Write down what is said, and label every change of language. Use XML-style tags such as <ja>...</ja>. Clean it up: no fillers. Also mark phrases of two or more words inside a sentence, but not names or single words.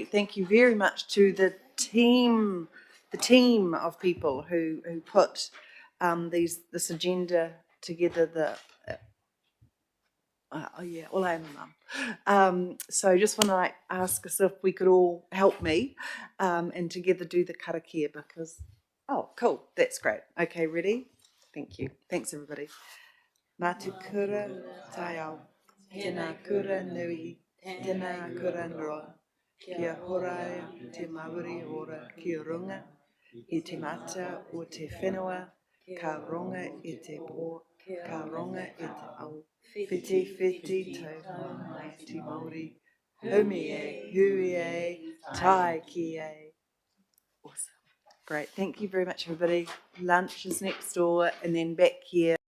<en>Thank you very much to the team of people who put this agenda together. I am a mum. So just want to ask us if we could all help me and together do the karakia, because, oh, cool, that's great. Okay, ready? Thank you. Thanks, everybody.</en> <mi>Ngā te kura tai au, tēnā kura nui, tēnā kura noa, kia horaia te mauri ora ki runga, i te mata o te whenua, ka ronga e te pō, ka ronga e te au, whiti whiti tau mai te Māori, humi e, hui e, tai ki e.</mi> <en>Awesome. Great. Thank you very much, everybody. Lunch is next door and then back here.</en>